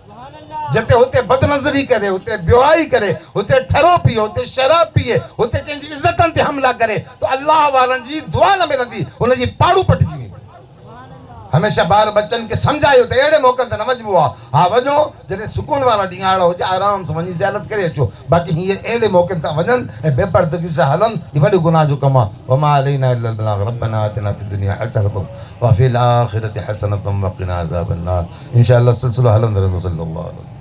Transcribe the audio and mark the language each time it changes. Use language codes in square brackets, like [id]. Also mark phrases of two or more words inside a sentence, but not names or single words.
[sd] जिते हुते बदनज़री करे, हुते ब्योआई करे, हुते ठरो पिए, हुते शराब पिए, हुते कंहिंजी इज़तनि ते हमला करे, तो अल्लाह वारनि जी दुआ न मिलंदी, हुनजी पाड़ू पटिजी वेंदी। हमेशा ॿार बच्चनि खे सम्झायो त अहिड़े मौक़नि ते न वञिबो आहे। हा, वञो जॾहिं सुकून वारा ॾींहं आहिड़ा हुजे, आराम सां वञी ज़ियारत करे अचो। बाक़ी हीअं अहिड़े मौक़नि ते वञनि ऐं बेपर्दगी सां हलनि, हीअ वॾो गुनाह जो कमु आहे। [ar] وما علينا إلا البلاغ، ربنا آتنا في الدنيا حسنة وفي الآخرة حسنة وقنا عذاب النار. [sd] इंशाअल्लाह सिलसिलो हलंदो रहंदो। [ar] صلى الله عليه وسلم.